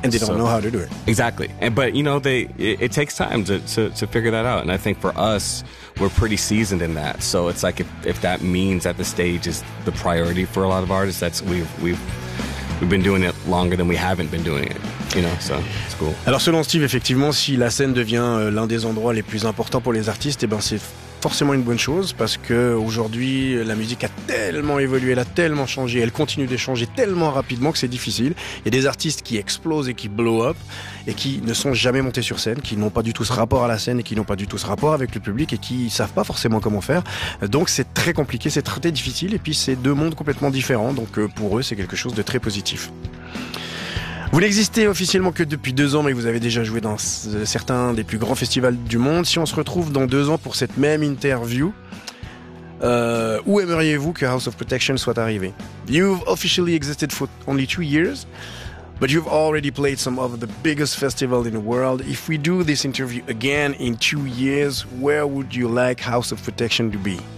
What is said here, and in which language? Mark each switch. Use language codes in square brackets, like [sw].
[en] and they don't know how to do it. Exactly. And, but you know, they, it takes time to figure that out. And I think for us, we're pretty seasoned in that. So it's like, if that means that the stage is the priority for a lot of artists, that's, we've been doing it longer than we haven't been doing it. You know, so it's cool. [fr] Alors selon Steve, effectivement, si la scène devient l'un des endroits les plus importants pour les artistes, et ben c'est forcément une bonne chose, parce que aujourd'hui la musique a tellement évolué, elle a tellement changé, elle continue d'échanger tellement rapidement que c'est difficile. Il y a des artistes qui explosent et qui blow up et qui ne sont jamais montés sur scène, qui n'ont pas du tout ce rapport à la scène et qui n'ont pas du tout ce rapport avec le public et qui savent pas forcément comment faire. Donc c'est très compliqué, c'est très difficile, et puis c'est deux mondes complètement différents. Donc pour eux c'est quelque chose de très positif. Vous n'existez officiellement que depuis 2 ans, mais vous avez déjà joué dans certains des plus grands festivals du monde. Si on se retrouve dans 2 ans pour cette même interview, où aimeriez-vous que House of Protection soit arrivé? [en] You've officially existed for only 2 years, but you've already played some of the biggest festivals in the world. If we do this interview again in 2 years, where would you like House of Protection to be?